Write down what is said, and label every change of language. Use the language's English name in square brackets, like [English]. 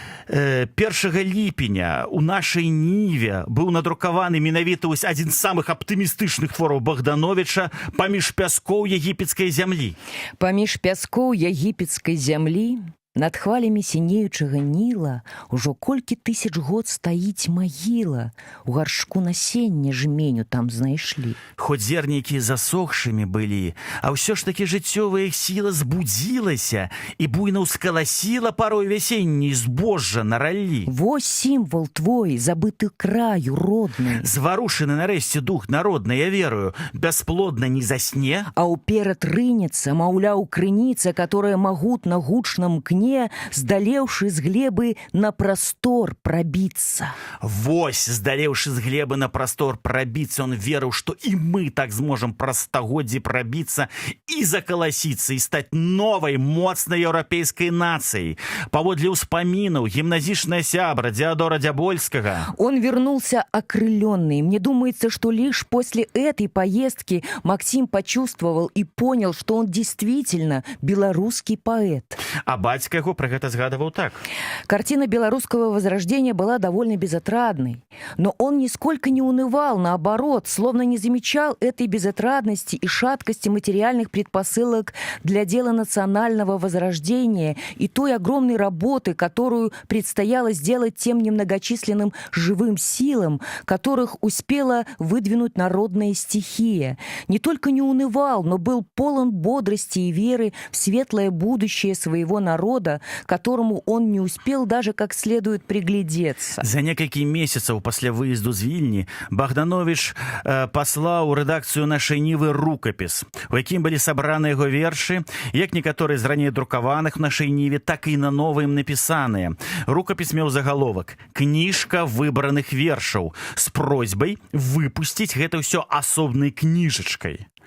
[Belarusian] 1 ліпеня у нашай Ніве быў надрукаваны менавіта адзін з самых аптымістычных твораў Богдановича «Паміж пяскоў егіпецкай зямлі». Паміж пяскоў егіпецкай зямлі Над хвалямі сінеючага Ніла ўжо колькі тысяч год стаіць магіла. У гаршку насення жменю там знайшлі. Хоць зернікі засохшымі былі, а ўсё ж такі жыццёвая іх сіла збудзілася і буйна ўскаласіла парой вясенняй збожжа на раллі. Вось сімвал твой, забыты краю родны. Зварушаны нарэшце дух народны, я верую, бясплодна не засне. А ўперад рынецца, маўляў, крыніца, которая магут на гучным кне, здалеўшы з глебы на прастор прабіцца. Вось, здалеўшы з глебы на прастор прабіцца, он верыў, што і мы так зможам праз стагоддзі прабіцца і закаласіцца, і стаць новай, моцнай еўрапейскай нацыяй. Паводле ўспамінаў гімназічная сябра Диодора Дябольскага. [Russian] Он вернулся окрыленный. Мне думается, что лишь после этой поездки Максим почувствовал и понял, что он действительно белорусский поэт. [Belarusian] А бацька яго пра гэта згадываў так. [Russian] Картина белорусского возрождения была довольно безотрадной. Но он нисколько не унывал, наоборот, словно не замечал этой безотрадности и шаткости материальных предпосылок для дела национального возрождения и той огромной работы, которую предстояло сделать тем немногочисленным живым силам, которых успела выдвинуть народная стихия. Не только не унывал, но был полон бодрости и веры в светлое будущее своего народа, которому он не успел даже как следует приглядеться. [Belarusian] За некалькі месяцаў пасля выезду з Вільні Богданович паслаў у рэдакцыю нашай Нівы рукапіс, у якім былі сабраны яго вершы, як некаторыя з раней друкаваных в нашай Ніве, так і на новым напісаныя. Рукапіс меў загаловак «Кніжка выбраных вершаў» з просьбай выпусціць гэта ўсё асобнай кніжачкай.